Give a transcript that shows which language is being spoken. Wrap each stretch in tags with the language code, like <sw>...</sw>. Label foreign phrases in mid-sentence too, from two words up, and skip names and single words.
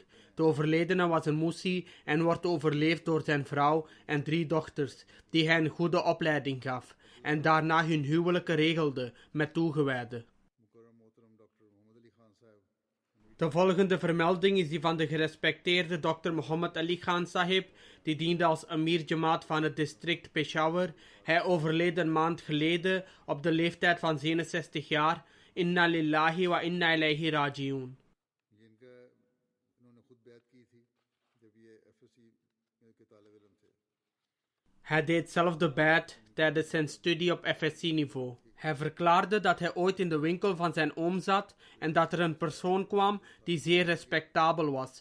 <nl>De overledene was een Musi en wordt overleefd door zijn vrouw en 3 dochters, die hij een goede opleiding gaf en daarna hun huwelijken regelde met toegewijden. De volgende vermelding is die van de gerespecteerde Dr. Muhammad Ali Khan Sahib, die diende als Amir Jamaat van het district Peshawar. Hij overleed een maand geleden op de leeftijd van 67 jaar.</nl> <ar>إنا لله وإنا إليه راجعون.</ar> <nl>Hij deed zelf de bai'at tijdens zijn studie op FSC-niveau. Hij verklaarde dat hij ooit in de winkel van zijn oom zat en dat er een persoon kwam die zeer respectabel was.</nl>